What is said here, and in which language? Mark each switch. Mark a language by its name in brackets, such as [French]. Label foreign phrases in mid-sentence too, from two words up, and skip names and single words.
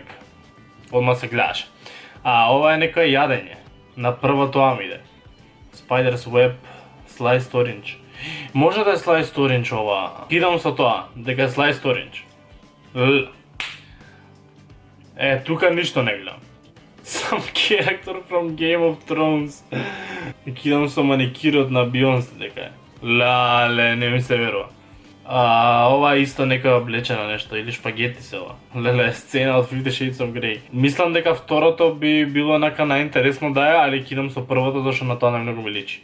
[Macedonian] Одма се гледаш. Ова е некој јадење. На првото амиде. [English] Spider's Web, Sliced Orange. [Macedonian] Може да е Sliced Orange ова. Кидам со тоа, дека е Sliced Orange. Тука ништо не гледам. [English] Some character from Game of Thrones. [Macedonian] Кидам со маникирот на Бионсе дека е. Лале, не ми се верува. Ова е исто некоја облечена нешто, или шпагети се ова. Леле, сцена од 50 Shades of Grey. Мислам дека второто би било нака најинтересно да е, али кидам со првото зашто на тоа најмногу ми личи.